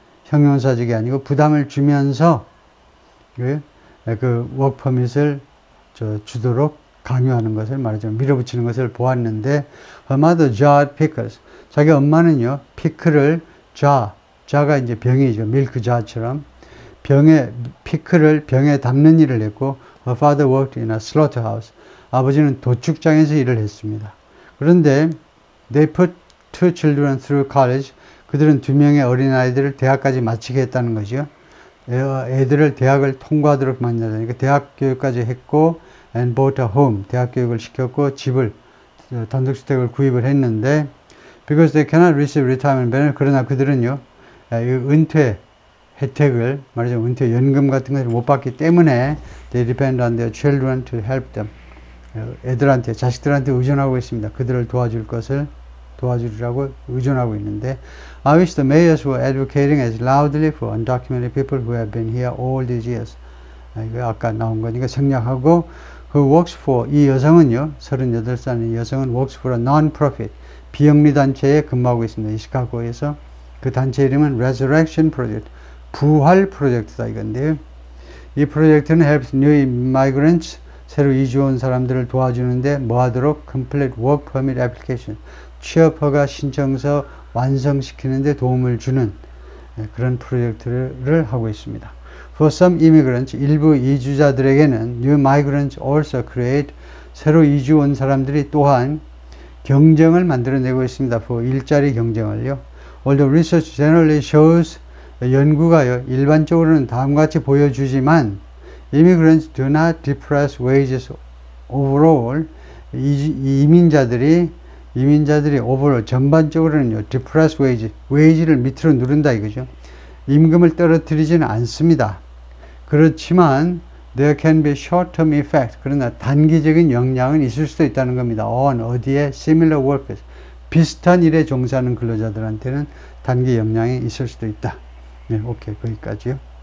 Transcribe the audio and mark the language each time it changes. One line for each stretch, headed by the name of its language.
Korean: 형용사적이 아니고 부담을 주면서 그 워크퍼밋을 주도록 강요하는 것을 말하자면 밀어붙이는 것을 보았는데
English: her mother jarred pickles.
Korean: 자기 엄마는요, 피클을 자가 이제 병이죠. 밀크 자처럼 피클을 병에 담는 일을 했고
English: her father worked in a slaughterhouse.
Korean: 아버지는 도축장에서 일을 했습니다. 그런데
English: they put two children through college.
Korean: 그들은 두 명의 어린아이들을 대학까지 마치게 했다는 거죠. 애들을 대학을 통과하도록 만들다니까 대학 교육까지 했고
English: and bought a home.
Korean: 대학 교육을 시켰고 집을, 단독주택을 구입을 했는데
English: because they cannot receive retirement benefit.
Korean: 그러나 그들은요, 은퇴 혜택을, 말하자면 은퇴 연금 같은 것을 못 받기 때문에
English: they depend on their children to help them.
Korean: 애들한테, 자식들한테 의존하고 있습니다. 그들을 도와주리라고 의존하고 있는데,
English: I wish the mayors were advocating as loudly for undocumented people who have been here all these years.
Korean: 이거 아까 나온 거니까 생략하고,
English: who works for,
Korean: 이 여성은요, 38살의 여성은
English: works for a non-profit,
Korean: 비영리 단체에 근무하고 있습니다. 이 시카고에서. 그 단체 이름은 Resurrection Project, 부활 프로젝트다 이건데요. 이 프로젝트는
English: helps new migrants,
Korean: 새로 이주 온 사람들을 도와주는데 뭐 하도록?
English: Complete Work Permit Application,
Korean: 취업허가 신청서 완성시키는데 도움을 주는 그런 프로젝트를 하고 있습니다.
English: For some immigrants,
Korean: 일부 이주자들에게는
English: new migrants also create,
Korean: 새로 이주 온 사람들이 또한 경쟁을 만들어내고 있습니다. for 일자리 경쟁을요.
English: Although research generally shows,
Korean: 연구가요, 일반적으로는 다음과 같이 보여주지만
English: immigrants do not depress wages overall,
Korean: 이민자들이
English: overall
Korean: 전반적으로는요,
English: depress wage를
Korean: 밑으로 누른다 이거죠. 임금을 떨어뜨리지는 않습니다. 그렇지만
English: there can be short-term effect,
Korean: 그러나 단기적인 영향은 있을 수도 있다는 겁니다. on 어디에?
English: similar workers,
Korean: 비슷한 일에 종사하는 근로자들한테는 단기 영향이 있을 수도 있다. 네, 오케이, 거기까지요.